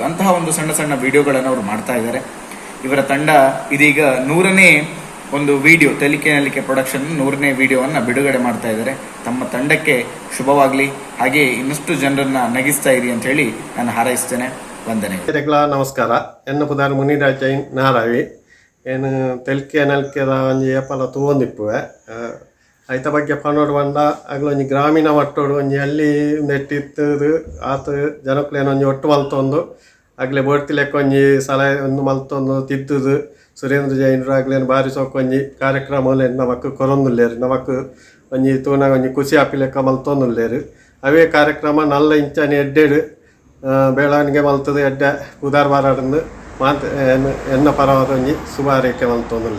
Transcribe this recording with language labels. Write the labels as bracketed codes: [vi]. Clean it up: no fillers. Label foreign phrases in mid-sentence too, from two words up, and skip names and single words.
[kn] ಅಂತಹ ಒಂದು ಸಣ್ಣ ಸಣ್ಣ ವಿಡಿಯೋಗಳನ್ನು ಅವರು ಮಾಡ್ತಾ ಇದ್ದಾರೆ. ಇವರ ತಂಡ ಇದೀಗ 100ನೇ ಒಂದು ವಿಡಿಯೋ, ತೆಲಿಕೆ ನಲಿಕೆ ಪ್ರೊಡಕ್ಷನ್ 100ನೇ ವಿಡಿಯೋವನ್ನು ಬಿಡುಗಡೆ ಮಾಡ್ತಾ ಇದ್ದಾರೆ. ತಮ್ಮ ತಂಡಕ್ಕೆ ಶುಭವಾಗಲಿ, ಹಾಗೆ ಇನ್ನಷ್ಟು ಜನರನ್ನ ನಗಿಸ್ತಾ ಇರಿ ಅಂತ ಹೇಳಿ ನಾನು ಹಾರೈಸ್ತೇನೆ. ವಂದನೆಗಳು. ನಮಸ್ಕಾರ. [tcy] ಎನ್ನ ಪುದಾರ್ ಮುನಿರಾಜ್ ಜೈನ್ ನಾರಾವಿ ಏನು ತೆಲ್ಕೆ ನಲ್ಕೆದ ಒಂಜಿ ಏಪಲ ತೂವೊಂದಿಪ್ಪುವೆ ಐತ ಬಗ್ಗೆ ಪನೋಡು ಬಂದ ಆಗ್ಲ ಒಂಜಿ ಗ್ರಾಮೀಣ ಮಟ್ಟೋಡು ಒಂಜಿ ಹಳ್ಳಿ ನೆಟ್ಟಿತ್ತದು ಆತ ಜನಕ್ಲೇನು ಒಂಜಿ ಒಟ್ಟು ಮಲ್ತೊಂದು ಆಗ್ಲೇ ಬೋಡ್ತಿ ಲೆಕ್ಕ ಒಂಜಿ ಸಲಹೆ ಒಂದು ಮಲ್ತೊಂದು ತಿದ್ದುದು ಸುರೇಂದ್ರ ಜೈನರು ಆಗ್ಲೇನು ಬಾರಿ ಸೊಕ್ಕೊಂಜಿ ಕಾರ್ಯಕ್ರಮ ನಮಕ್ ಕೊರೊಂದುಲ್ಲೇರು ನಮಕ್ ಒಂಜಿ ತೂನಾಗ ಒಂಜಿ ಖುಷಿ ಆಪಿ ಲೆಕ್ಕ ಮಲ್ತೊಂದುಲ್ಲೇರು ಅವೇ ಕಾರ್ಯಕ್ರಮ ನಲ್ಲ ಇಂಚನೆ ಎಡ್ಡೆಡು ಬೆಳವಣಿಗೆ ಮಲ್ತದು ಎಡ್ಡೆ ಉದಾರ್ ಬಾರಾಡನ್ನು ಮಾತ ಎನ್ನ ಪರವಾದ ಒಂಜಿ ಶುಭ ಹಾರೈಕೆ ಮಲ್ತೊಂದುಲ್ಲೆ.